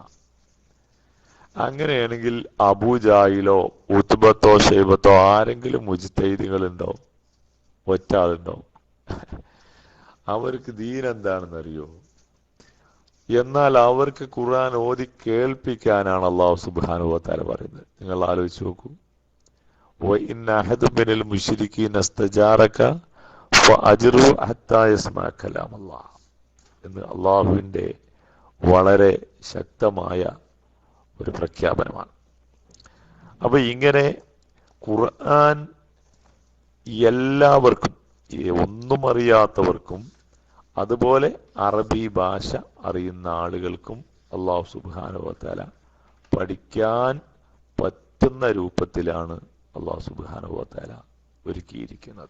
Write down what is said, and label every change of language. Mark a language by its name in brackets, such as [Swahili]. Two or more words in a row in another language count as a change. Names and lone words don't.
[Malayalam] അങ്ങനെയാണെങ്കിൽ അബൂജാഹിലോ ഉത്ബത്തോ ഷൈബത്തോ ആരെങ്കിലും മുജ്തഹിദുകളുണ്ടോ? ഒറ്റ ആളുണ്ടോ? അവർക്ക് ദീൻ എന്താണെന്ന് അറിയോ? എന്നാൽ അവർക്ക് ഖുർആൻ ഓതി കേൾപ്പിക്കാനാണ് [Arabic] الله سبحانه وتعالى [Malayalam] പറയുന്നത്. നിങ്ങൾ ആലോചിച്ച് നോക്കൂ. [Arabic] وَإِنَّ أَحَدٌ مِّنَ الْمُشْرِكِينَ اسْتَجَارَكَ فَأَجِرْهُ حَتَّى يَسْمَعَ كَلَامَ اللَّهِ [Malayalam] എന്ന് അള്ളാഹുവിന്റെ വളരെ ശക്തമായ ഒരു പ്രഖ്യാപനമാണ്. അപ്പൊ ഇങ്ങനെ ഖുർആൻ എല്ലാവർക്കും, ഒന്നും അറിയാത്തവർക്കും അതുപോലെ അറബി ഭാഷ അറിയുന്ന ആളുകൾക്കും [Arabic] الله سبحانه وتعالى [Malayalam] പഠിക്കാൻ പറ്റുന്ന രൂപത്തിലാണ് [Arabic] الله سبحانه وتعالى [Malayalam] ഒരുക്കിയിരിക്കുന്നത്.